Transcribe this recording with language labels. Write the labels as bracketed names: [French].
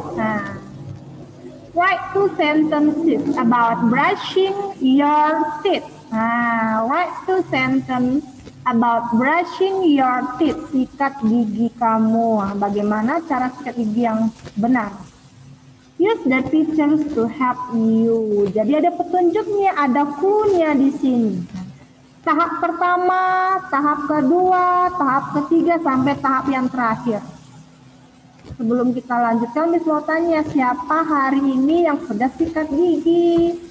[Indonesian] Nah, [English] write 2 sentences about brushing your teeth. [Indonesian] Nah, [English] write 2 sentences about brushing your teeth. [Indonesian] Sikat gigi kamu. Bagaimana cara sikat gigi yang benar? [English] Use the pictures to help you. [Indonesian] Jadi ada petunjuknya, ada clue-nya di sini. Tahap pertama, tahap kedua, tahap ketiga, sampai tahap yang terakhir. Sebelum kita lanjutkan, Miss mau tanya, siapa hari ini yang sudah sikat gigi?